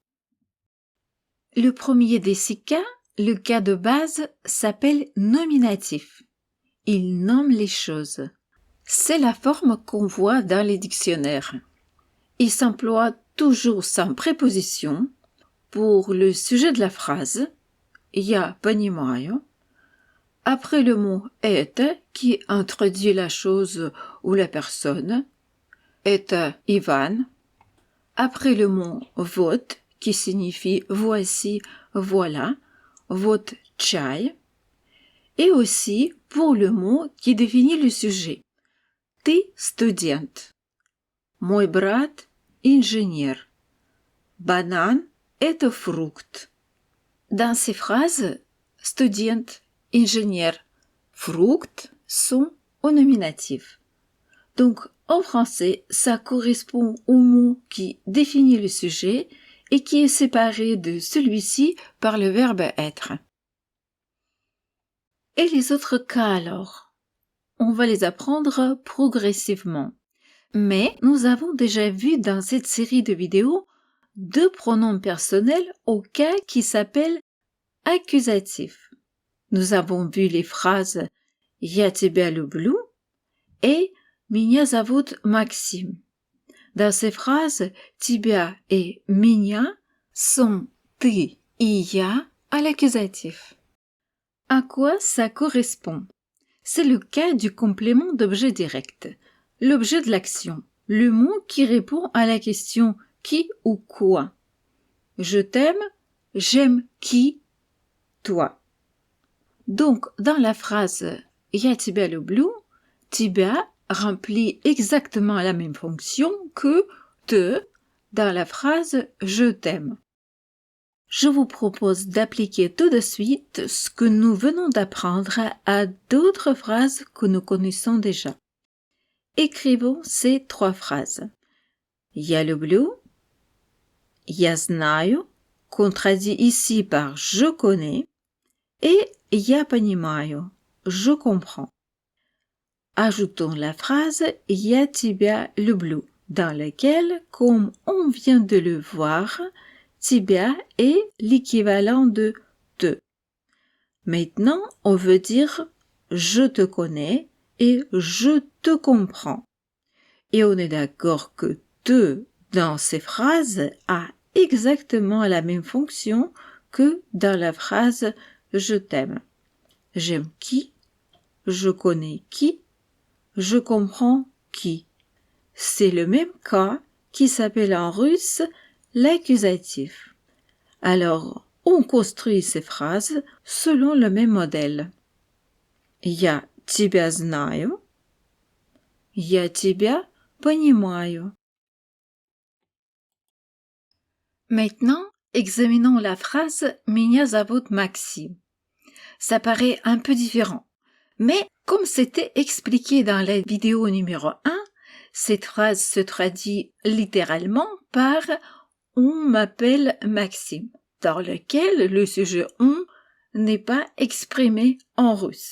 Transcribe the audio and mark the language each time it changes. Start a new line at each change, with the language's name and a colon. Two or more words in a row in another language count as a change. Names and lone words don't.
French: Le premier des 6 cas, le cas de base, s'appelle nominatif. Il nomme les choses. C'est la forme qu'on voit dans les dictionnaires. Il s'emploie toujours sans préposition. Pour le sujet de la phrase,
Russian: я понимаю.
French: Après le mot это, qui introduit la chose ou la personne,
Russian: это Иван.
French: Après le mot вот, qui signifie voici, voilà,
Russian: вот чай.
French: Et aussi pour le mot qui définit le sujet.
Russian: Ты студент. Мой брат инженер. Банан – это фрукт.
French: Dans ces phrases, студент, ingénieur, fruct sont au nominatif. Donc, en français, ça correspond au mot qui définit le sujet et qui est séparé de celui-ci par le verbe être. Et les autres cas alors? On va les apprendre progressivement. Mais nous avons déjà vu dans cette série de vidéos 2 pronoms personnels au cas qui s'appellent accusatif. Nous avons vu les phrases
Russian: «Я тебя люблю»
French: et
Russian: «Меня зовут Максим».
French: Dans ces phrases, «тебя» et «меня» sont «ты» et «я» à l'accusatif. À quoi ça correspond? C'est le cas du complément d'objet direct, l'objet de l'action, le mot qui répond à la question qui ou quoi. Je t'aime, j'aime qui? Toi. Donc, dans la phrase
Russian: «Я тебя люблю»,
French: «тебя» remplit exactement la même fonction que «te» dans la phrase «je t'aime». Je vous propose d'appliquer tout de suite ce que nous venons d'apprendre à d'autres phrases que nous connaissons déjà. Écrivons ces 3 phrases.
Russian: «Я люблю», «Я знаю»,
French: contradit ici par «je connais», et
Russian: «Я понимаю»,
French: je comprends. Ajoutons la phrase
Russian: «Я тебя люблю»,
French: dans laquelle, comme on vient de le voir, «тебя» est l'équivalent de «te». Maintenant, on veut dire «je te connais» et «je te comprends». Et on est d'accord que «te» dans ces phrases a exactement la même fonction que dans la phrase «je t'aime». J'aime qui? Je connais qui? Je comprends qui? C'est le même cas qui s'appelle en russe l'accusatif. Alors, on construit ces phrases selon le même modèle.
Russian: Я тебя знаю. Я тебя понимаю.
French: Maintenant, examinons la phrase
Russian: «Меня зовут Максим».
French: Ça paraît un peu différent. Mais comme c'était expliqué dans la vidéo numéro 1, cette phrase se traduit littéralement par « on m'appelle Maxime », dans lequel le sujet « on » n'est pas exprimé en russe.